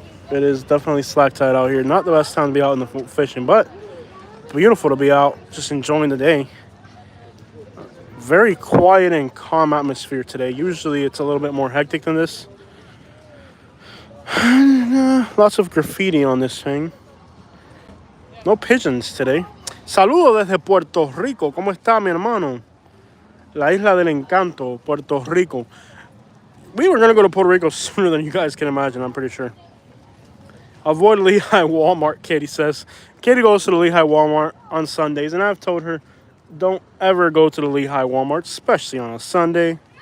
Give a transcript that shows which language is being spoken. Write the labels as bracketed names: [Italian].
[English] It is definitely slack tide out here. Not the best time to be out in the fishing, but beautiful to be out, just enjoying the day. Very quiet and calm atmosphere today. Usually it's a little bit more hectic than this. Lots of graffiti on this thing. No pigeons today. [Spanish] Saludos desde Puerto Rico. ¿Cómo está mi hermano? La Isla del Encanto, Puerto Rico. [English] We were going to go to Puerto Rico sooner than you guys can imagine, I'm pretty sure. Avoid Lehigh Walmart, Katie says. Katie goes to the Lehigh Walmart on Sundays, and I've told her, don't ever go to the Lehigh Walmart, especially on a Sunday.